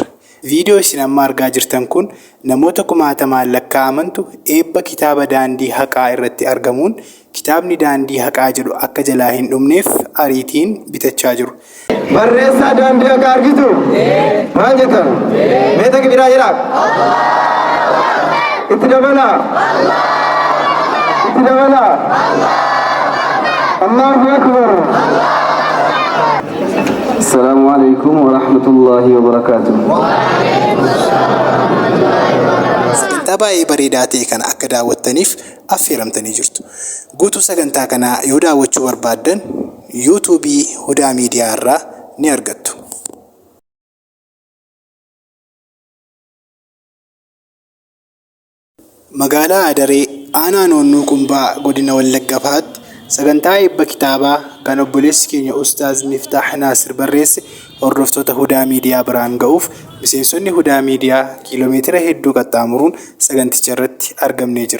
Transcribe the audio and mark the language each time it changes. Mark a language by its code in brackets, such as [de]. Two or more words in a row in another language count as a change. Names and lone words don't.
[om] Viidiyoo isin amma argaa jirtan kun namoota kumaatamaan lakkaa'amantu eebba kitaaba daandii haqaa irratti argamuun kitaabni daandii haqaa jedhu akka jalaa hin dhumneef ariitiin bitachaa jiru. Barreessaa daandii haqaa argitu? Maal jettan? Meeta kibiraa jira? Itti dabalaa? Itti dabalaa? [ar] الله أكبر. السلام عليكم ورحمة الله وبركاته. [om] Sagantaa baay'ee bareedaa ta'e kana akka daawwattaniif affeeramtanii jirtu. Guutuu sagantaa kanaa yoo daawwachuu barbaaddan yuutuubii Hudaa Miidiyaa irraa ni argattu. Magaalaa Adaree aanaa Nuunnuu Qumbaa godina Wallagga Bahaatti sagantaa eebba kitaabaa kan obboleessi keenya Ustaaz Miftaax Naasir barreesse hordoftoota Hudaa Miidiyaa biraan ga'uuf miseensonni Hudaa Miidiyaa kiiloomeetira hedduu qaxxaamuruun saganticha irratti argamnee jira.